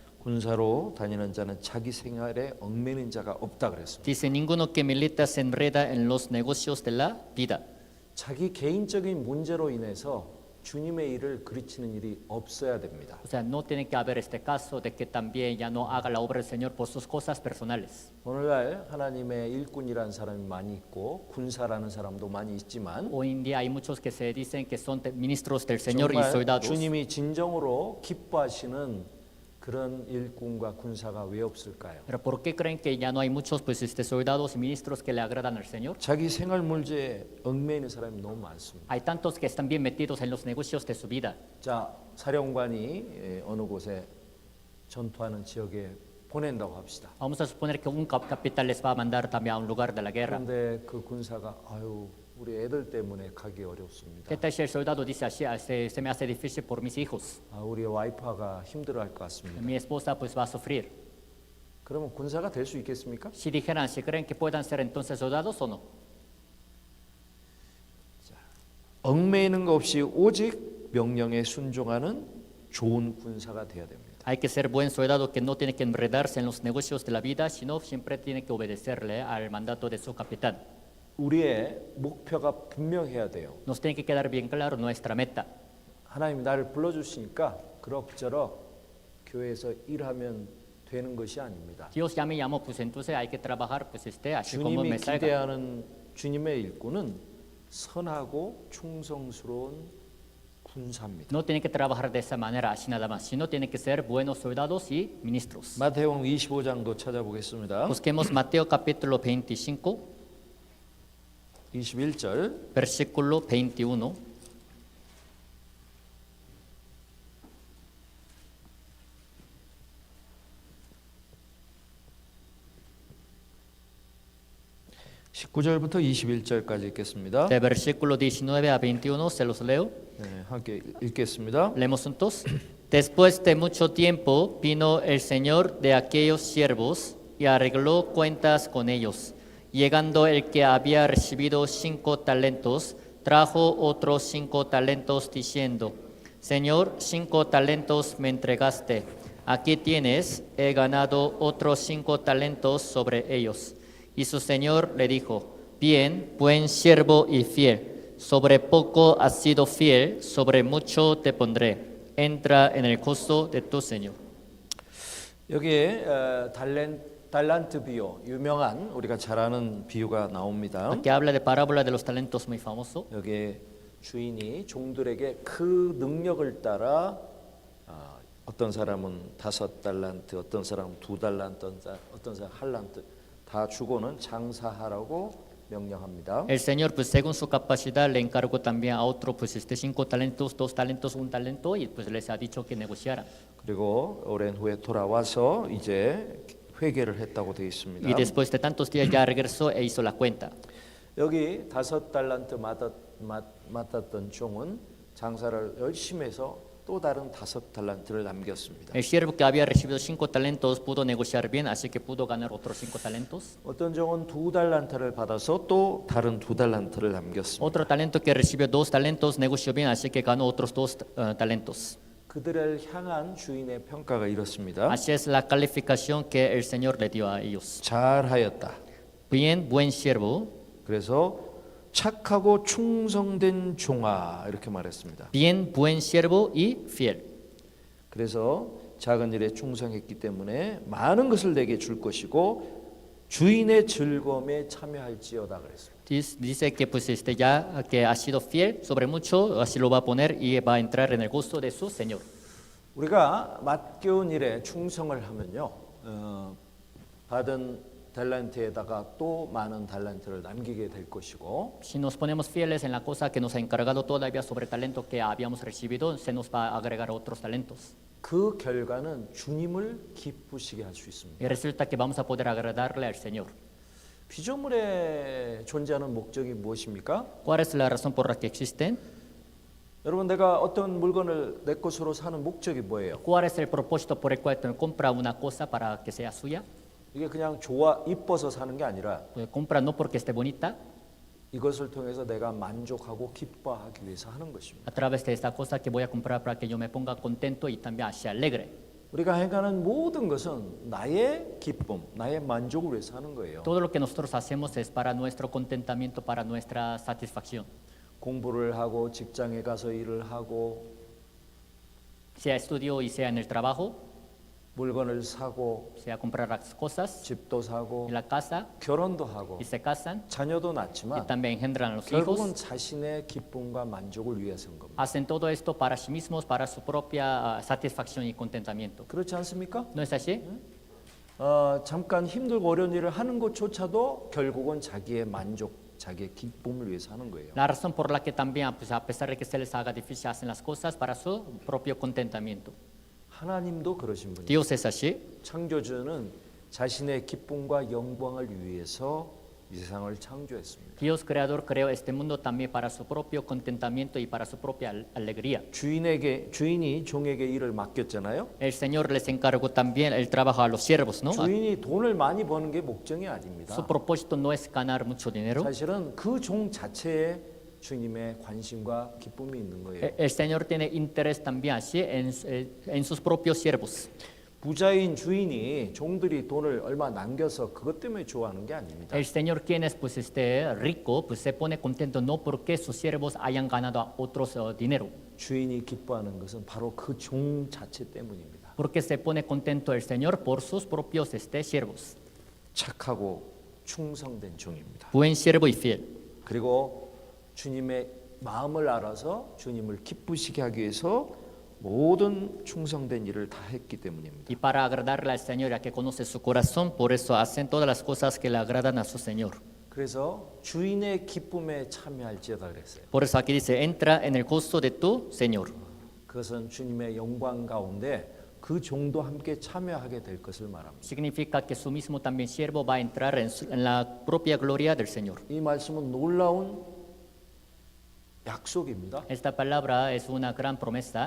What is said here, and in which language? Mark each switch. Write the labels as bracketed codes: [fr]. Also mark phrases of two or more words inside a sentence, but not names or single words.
[ko] 군사로 다니는 자는 자기 생활에 얽매이는 자가 없다 그랬습니다. [es] Dice, ninguno que milita se enreda en los negocios de la vida. [ko] 자기 개인적인 문제로 인해서 주님의 일을 그르치는 일이 없어야 됩니다. [es] O sea, no tiene que haber este caso de que también ya no haga la obra del Señor por sus cosas personales. [ko] 오늘날 하나님의 일꾼이라는 사람이 많이 있고 군사라는 사람도 많이 있지만 [es] Hoy en día hay muchos que se dicen que son ministros del Señor y [ko] 정말 [es] soldados. [ko] 주님이 진정으로 기뻐하시는 그런 일꾼과 군사가 왜 없을까요? [es] Pero ¿por qué creen que ya no hay muchos soldados y ministros que le agradan al Señor? [ko] 자기 생활 문제에 얽매이는 사람이 너무 많습니다. [es] Hay tantos que están bien metidos en los negocios de su vida. [ko] 자, 사령관이 어느 곳에 전투하는 지역에 보낸다고 합시다. [es] Vamos a suponer que un capital les va a mandar también a un lugar de la guerra. [ko] 그런데 그 군사가 아유 우리 애들 때문에 가기 어렵습니다. [es] ¿Qué tal si el soldado dice así, se me hace difícil por mis hijos? [ko] 아, 우리 와이프가 힘들어할 것 같습니다. [es] Mi esposa pues va a sufrir. [ko] 그러면 군사가 될 수 있겠습니까? [es] Si dijeran, si creen que puedan ser entonces soldados o no. [ko] 얽매이는 것 없이 오직 명령에 순종하는 좋은 군사가 돼야 됩니다. [es] Hay que ser buen soldado que no tiene que enredarse en los negocios de la vida, sino siempre tiene que obedecerle al mandato de su capitán. [ko] 우리의 목표가 분명해야 돼요. [es] Nos tiene que quedar bien claro nuestra meta. [ko] 하나님이 나를 불러주시니까 그럭저럭 교회에서 일하면 되는 것이 아닙니다. [es] Dios ya me llamó, pues entonces hay que trabajar, pues así como [ko] 주님이 [es] me salga. [ko] 기대하는 주님의 일꾼은 선하고 충성스러운 군사입니다. [es] No tiene que trabajar de esa manera, así nada más, sino tiene que ser buenos soldados y ministros. [ko] 마태복음 25장도 찾아보겠습니다. [es] Busquemos Mateo capítulo 25, [ko] 21절 [es] versículo 21. [ko] (19절부터 21절까지) 읽겠습니다. [es] De versículo 19 a 21 se los leo. [ko] 네, 함께 읽겠습니다. [es] Leemos juntos. Después de mucho tiempo vino el Señor de aquellos siervos y arregló cuentas con ellos. Llegando el que había recibido 5 talentos, trajo otros 5 talentos diciendo, Señor, 5 talentos me entregaste. Aquí tienes, he ganado otros 5 talentos sobre ellos. Y su señor le dijo, bien, buen siervo y fiel, sobre poco has sido fiel, sobre mucho te pondré. Entra en el gozo de tu señor. [ko] 여기에 달란트 비유, 유명한 우리가 잘 아는 비유가 나옵니다. [es] Aquí habla de parábola de los talentos muy famoso. [ko] 여기에 주인이 종들에게 그 능력을 따라 어떤 사람은 5달란트, 어떤 사람은 2달란트, 어떤 사람은 할란트 다 주고는 장사하라고 명령합니다. [es] El Señor, pues según su capacidad, le encargó también a otro, pues 5 talentos, 2 talentos, 1 talento, y pues les ha dicho que negociaran. [ko] 그리고 오랜 후에 돌아와서 이제 회개를 했다고 되어 있습니다. [es] Y después de tantos días ya regresó e hizo la cuenta. [ko] 여기 5달란트 맡았던 종은 장사를 열심히 해서 또 다른 5달란트를 남겼습니다. [es] El siervo que había recibido 5 talentos pudo negociar bien, así que pudo ganar otros 5 talentos. [ko] 어떤 종은 2달란트를 받아서 또 다른 2달란트를 남겼습니다. [es] Otro talento que recibió 2 talentos negoció bien, así que ganó otros 2 talentos. [ko] 그들을 향한 주인의 평가가 이렇습니다. [es] Así es la calificación que el Señor le dio a ellos. [ko] 잘하였다. [es] Bien, buen siervo. [ko] 그래서 착하고 충성된 종아 이렇게 말했습니다. [es] Bien, buen siervo y fiel. [ko] 그래서 작은 일에 충성했기 때문에 많은 것을 내게 줄 것이고 주인의 즐거움에 참여할지어다 그랬습니다. [es] Dice que pues ya que ha sido fiel sobre mucho, así lo va a poner y va a entrar en el gusto de su Señor. [ko] 우리가 맡겨온 일에 충성을 하면요, 받은 달란트에다가 또 많은 달란트를 남기게 될 것이고, [es] Si nos ponemos fieles en la cosa que nos ha encargado todavía sobre el talento que habíamos recibido, se nos va a agregar otros talentos. [ko] 그 결과는 주님을 기쁘시게 할 수 있습니다. [es] Y resulta que vamos a poder agradarle al Señor. [ko] 피조물의 존재하는 목적이 무엇입니까? [es] ¿Cuál es la razón por la que existen? [ko] 여러분, 내가 어떤 물건을 내 것으로 사는 목적이 뭐예요? [es] ¿Cuál es el propósito por el cual te compra una cosa para que sea suya? [ko] 이게 그냥 좋아 이뻐서 사는 게 아니라 [es] Pues compra no porque esté bonita, [ko] 이것을 통해서 내가 만족하고 기뻐하기 위해서 하는 것입니다. [es] a través de esta cosa que voy a comprar para que yo me ponga contento y también sea alegre. [ko] 우리가 행하는 모든 것은 나의 기쁨, 나의 만족을 위해서 하는 거예요. [es] Todo lo que nosotros hacemos es para nuestro contentamiento, para nuestra satisfacción. [ko] 공부를 하고 직장에 가서 일을 하고 [es] Sea estudio y sea en el trabajo, [ko] 물건을 사고 [es] sea comprar las cosas [ko] 집도 사고 [es] en la casa [ko] 결혼도 하고 [es] y se casan [ko] 자녀도 [es] y [ko] 낳지만 [es] también engendran a los [ko] 결국은 [es] hijos. [ko] 자신의 기쁨과 만족을 위해서인 겁니다. [es] Hacen todo esto para sí mismos, para su propia satisfacción y contentamiento. [ko] 그렇지 않습니까? [es] ¿No es así? [ko] 잠깐 힘들고 어려운 일을 하는 것조차도 결국은 자기의 만족, 자기의 기쁨을 위해서 하는 거예요. [es] La razón por la que también, pues, a pesar de que se les haga difícil, hacen las cosas para su propio contentamiento. [ko] 하나님도 그러신 분이에요. [es] Dios es así. [ko] 창조주는 자신의 기쁨과 영광을 위해서 이 세상을 창조했습니다. [es] Dios creador creó este mundo también para su propio contentamiento y para su propia alegría. [ko] 주인이 종에게 일을 맡겼잖아요. [es] El Señor les encargó también el trabajo a los siervos, ¿no? [ko] 주인이 돈을 많이 버는 게 목적이 아닙니다. [es] Su propósito no es ganar mucho dinero. [ko] 사실은 그 종 자체에 주님의 관심과 기쁨이 있는 거예요. [es] El Señor tiene interés también así en sus propios siervos. [ko] 부자인 주인이 종들이 돈을 얼마 남겨서 그것 때문에 좋아하는 게 아닙니다. [es] El Señor, quien es pues rico, pues se pone contento no porque sus siervos hayan ganado a otros dinero, [ko] 주인이 기뻐하는 것은 바로 그 종 자체 때문입니다. [es] porque se pone contento el Señor por sus propios siervos. [ko] 착하고 충성된 종입니다. [es] Buen siervo y fiel. [ko] 그리고 주님의 마음을 알아서 주님을 기쁘시게 하기 위해서 모든 충성된 일을 다 했기 때문입니다. [es] Y para agradarle al Señor, ya que conoce su corazón, por eso hacen todas las cosas que le agradan a su Señor. [ko] 그래서 주인의 기쁨에 참여할지어다 그랬어요. [es] Por eso aquí dice, entra en el gozo de tu Señor. [ko] 그것은 주님의 영광 가운데 그 종도 함께 참여하게 될 것을 말합니다. [es] Significa que su mismo también siervo va a entrar en la propia gloria del Señor. [ko] 이 말씀은 놀라운 약속입니다. [es] Esta palabra es una gran promesa.